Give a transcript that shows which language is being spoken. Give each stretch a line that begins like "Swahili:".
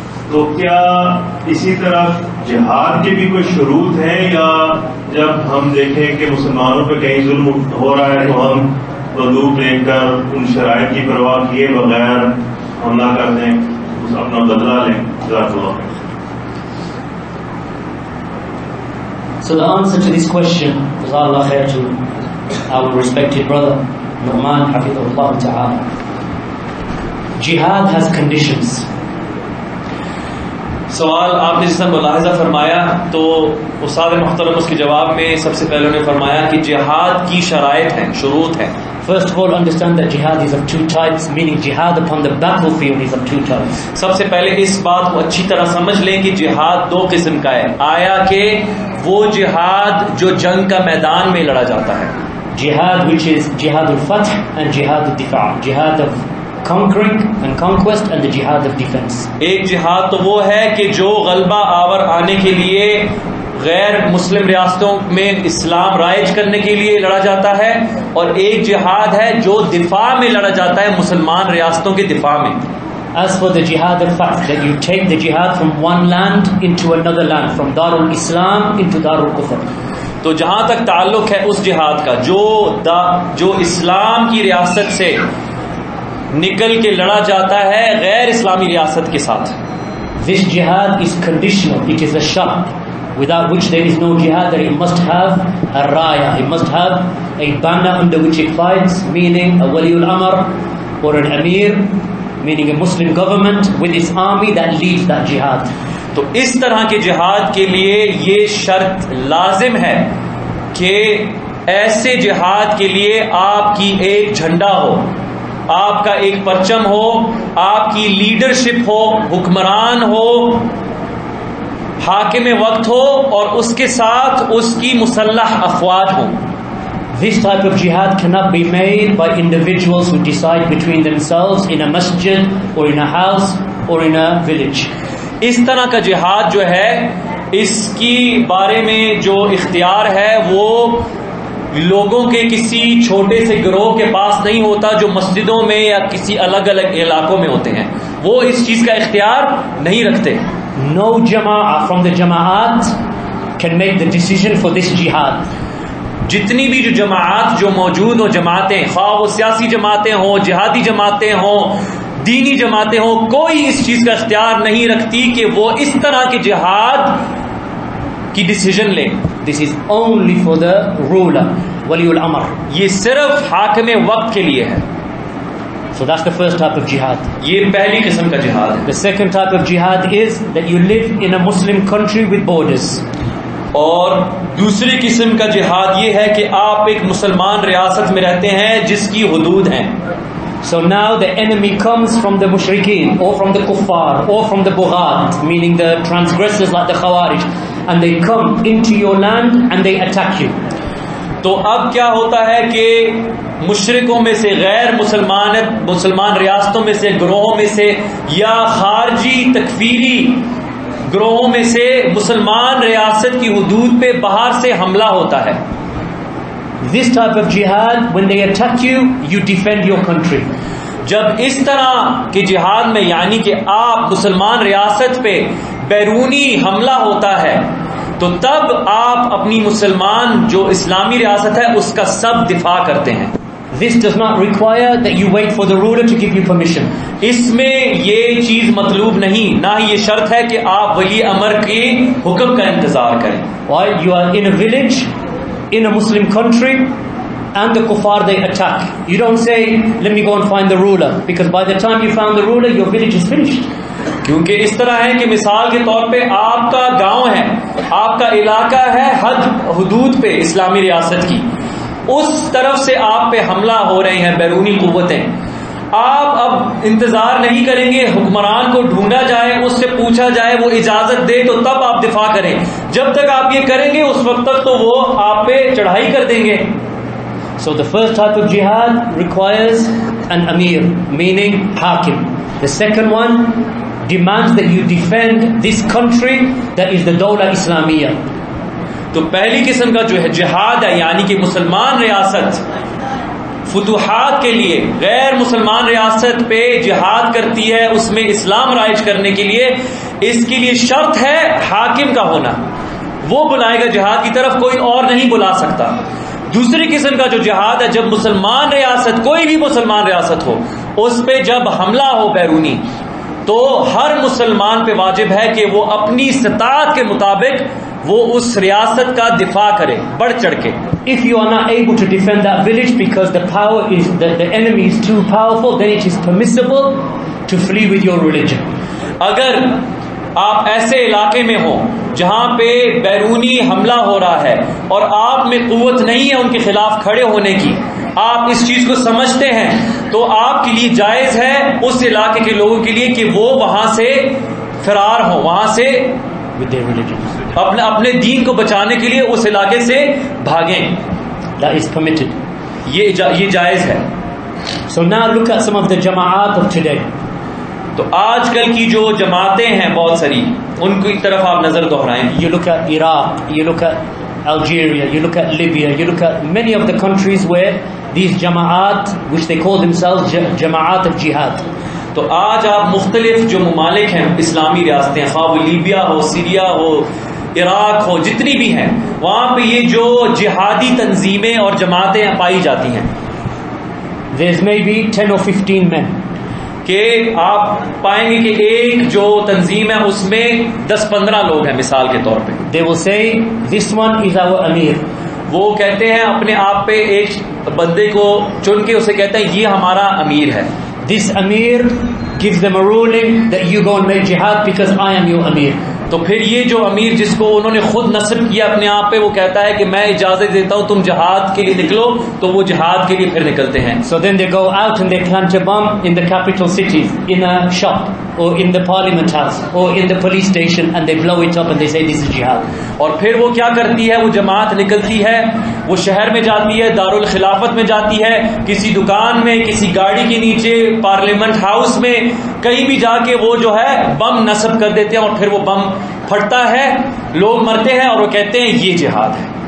Urdu: تو کیا اسی طرح جہاد کے بھی کوئی شروط ہیں، یا جب ہم دیکھیں کہ مسلمانوں پہ کہیں ظلم ہو رہا ہے تو ہم بندوق لے کر ان شرائط کی پرواہ کیے بغیر حملہ کر دیں، اپنا بدلہ لیں؟ جزاک اللہ.
English: So the answer to this question, Jazakallah khair, to our respected brother Nu'man Hafidhullah Ta'ala. Jihad has conditions.
Urdu: سوال آپ نے جس طرح ملاحظہ فرمایا تو استاد محترم اس کے جواب میں سب سے پہلے انہوں نے فرمایا کہ جہاد کی شرائط ہیں، شروط ہیں.
English: First of all, understand that jihad is of 2 types, meaning jihad upon the battlefield is of 2 types.
Urdu: سب سے پہلے اس بات کو اچھی طرح سمجھ لیں کہ جہاد 2 قسم کا ہے. آیا کہ وہ جہاد جو جنگ کا میدان میں لڑا جاتا ہے،
English: jihad which is jihad al-fath and jihad al-difa', jihad of conquering and conquest and the jihad of defense.
Urdu: ایک جہاد تو وہ ہے کہ جو غلبہ آور آنے کے لیے غیر مسلم ریاستوں میں اسلام رائج کرنے کے لیے لڑا جاتا ہے، اور ایک جہاد ہے جو دفاع میں لڑا جاتا ہے، مسلمان ریاستوں کے دفاع میں.
English: As for the jihad al-fath, that you take the jihad from one land into another land, from Darul Islam into Darul Kufr.
Urdu: تو جہاں تک تعلق ہے اس جہاد کا جو اسلام کی ریاست سے نکل کے لڑا جاتا ہے غیر اسلامی ریاست کے ساتھ.
English: This jihad is conditional, it is a shart, without which there is no jihad, that it must have a raya, it must have a banner under which it fights, meaning a waliul amr or an amir, meaning a Muslim government with its army that leads that jihad.
Urdu: تو اس طرح کے جہاد کے لیے یہ شرط لازم ہے کہ ایسے جہاد کے لیے آپ کی ایک جھنڈا ہو، آپ کا ایک پرچم ہو، آپ کی لیڈرشپ ہو، حکمران ہو، حاکم وقت ہو، اور اس کے ساتھ اس کی مسلح افواج ہوں.
English: This type of jihad cannot be made by individuals who decide between themselves in a masjid or in a house or in a village.
Urdu: اس طرح کا جہاد جو ہے اس کی بارے میں جو اختیار ہے وہ لوگوں کے کسی چھوٹے سے گروہ کے پاس نہیں ہوتا جو مسجدوں میں یا کسی الگ الگ علاقوں میں ہوتے ہیں، وہ اس چیز کا اختیار نہیں رکھتے.
English: No jama'ah from the jama'at can make the decision for this jihad.
Urdu: جتنی بھی جو جماعت جو موجود ہوں، جماعتیں، خواہ وہ سیاسی جماعتیں ہوں، جہادی جماعتیں ہوں، دینی جماعتیں ہوں، کوئی اس چیز کا اختیار نہیں رکھتی کہ وہ اس طرح کے جہاد کی ڈیسیژن لیں.
English: This is only for the ruler, wali al-amr.
Urdu: یہ صرف حاکم وقت کے لیے ہے.
English: So that's the first type of jihad.
Urdu: یہ پہلی قسم کا جہاد ہے.
English: The second type of jihad is that you live in a Muslim country with borders.
Urdu: اور دوسری قسم کا جہاد یہ ہے کہ آپ ایک مسلمان ریاست میں رہتے ہیں جس کی حدود ہیں.
English: So now the enemy comes from the mushrikeen or from the kuffar or from the bughat, meaning the transgressors like the khawarij, and they come into your land and they attack you.
Urdu: تو اب کیا ہوتا ہے کہ مشرکوں میں سے، غیر مسلمان ریاستوں میں سے، گروہوں میں سے، یا خارجی تکفیری گروہوں میں سے مسلمان ریاست کی حدود پہ باہر سے حملہ ہوتا ہے.
English: This type of jihad, when they attack you, you defend your country.
Urdu: جب اس طرح کے جہاد میں، یعنی کہ آپ مسلمان ریاست پہ بیرونی حملہ ہوتا ہے، تو تب آپ اپنی مسلمان جو اسلامی ریاست ہے اس کا سب دفاع کرتے ہیں.
English: This does not require that you wait for the ruler to give you permission.
Urdu: اس میں یہ چیز مطلوب نہیں، نہ ہی یہ شرط ہے کہ آپ ولی امر کے حکم کا انتظار کریں.
English: Why? You are in a village, in a Muslim country, and the kuffar they attack. You don't say, let me go and find the ruler, because by the time you found the ruler, your village is finished.
Urdu: کیونکہ اس طرح ہے کہ مثال کے طور پہ آپ کا گاؤں ہے، آپ کا علاقہ ہے حدود پہ اسلامی ریاست کی، اس طرف سے آپ پہ حملہ ہو رہے ہیں بیرونی قوتیں. آپ اب انتظار نہیں کریں گے حکمران کو ڈھونڈا جائے، اس سے پوچھا جائے، وہ اجازت دے تو تب آپ دفاع کریں. جب تک آپ یہ کریں گے اس وقت تک تو وہ آپ پہ چڑھائی کر دیں گے.
English: So the first type of jihad requires an amir, meaning hakim. The second one demands that you defend this country, that is the Dawla Islamiyya.
Urdu: تو پہلی قسم کا جو ہے جہاد ہے، یعنی کہ مسلمان ریاست فتوحات کے لیے غیر مسلمان ریاست پہ جہاد کرتی ہے، اس میں اسلام رائج کرنے کے لیے، اس کے لیے شرط ہے حاکم کا ہونا. وہ بلائے گا جہاد کی طرف، کوئی اور نہیں بلا سکتا. دوسری قسم کا جو جہاد ہے، جب مسلمان ریاست، کوئی بھی مسلمان ریاست ہو، اس پہ جب حملہ ہو بیرونی، تو ہر مسلمان پہ واجب ہے کہ وہ اپنی استطاعت کے مطابق وہ اس ریاست کا دفاع کرے بڑھ چڑھ کے.
English: If you are not able to defend that village because the power is the enemy is too powerful, then it is permissible to flee with your religion.
Urdu: اگر آپ ایسے علاقے میں ہوں جہاں پہ بیرونی حملہ ہو رہا ہے اور آپ میں قوت نہیں ہے ان کے خلاف کھڑے ہونے کی، آپ اس چیز کو سمجھتے ہیں، تو آپ کے لیے جائز ہے اس علاقے کے لوگوں کے لیے کہ وہ وہاں سے فرار ہوں، وہاں سے
English: With their religion.
Urdu: اپنے دین کو بچانے کے لیے اس علاقے سے بھاگیں.
English: That is permitted.
Urdu: یہ جائز ہے.
English: So now look at some of the jama'at of today.
Urdu: تو آج کل کی جو جماعتیں ہیں بہت ساری, ان کی طرف آپ نظر دہرائیں.
English: You look at Iraq, you look at Algeria, you look at Libya, you look at many of the countries where these jama'at, which they call themselves jama'at of jihad.
Urdu: تو آج آپ مختلف جو ممالک ہیں اسلامی ریاستیں, خواہ وہ لیبیا ہو, سیریا ہو, عراق ہو, جتنی بھی ہیں, وہاں پہ یہ جو جہادی تنظیمیں اور جماعتیں پائی جاتی ہیں.
English: There's maybe 10 or 15 men.
Urdu: کہ آپ پائیں گے کہ ایک جو تنظیم ہے اس میں 10-15 لوگ ہیں مثال کے طور پہ.
English: They will say this one is our amir.
Urdu: وہ کہتے ہیں اپنے آپ پہ ایک بندے کو چن کے اسے کہتے ہیں یہ ہمارا امیر ہے.
English: This amir gives them a ruling that you go and make jihad because I am your amir.
Urdu: تو پھر یہ جو امیر جس کو انہوں نے خود نصب کیا اپنے آپ پہ, وہ کہتا ہے کہ میں اجازت دیتا ہوں تم جہاد کے لیے نکلو, تو وہ جہاد کے لیے پھر نکلتے ہیں.
English: So then they go out and they plant a bomb in the capital cities, in a shop or in the parliament house or in the police station, and they blow it up and they say this is jihad.
Urdu: اور پھر وہ کیا کرتی ہے, وہ جماعت نکلتی ہے, وہ شہر میں جاتی ہے, دارالخلافت میں جاتی ہے, کسی دکان میں, کسی گاڑی کے نیچے, پارلیمنٹ ہاؤس میں, کہیں بھی جا کے وہ جو ہے بم نصب کر دیتے ہیں, اور پھر وہ بم پھٹتا ہے, لوگ مرتے ہیں, اور وہ کہتے ہیں یہ جہاد ہے.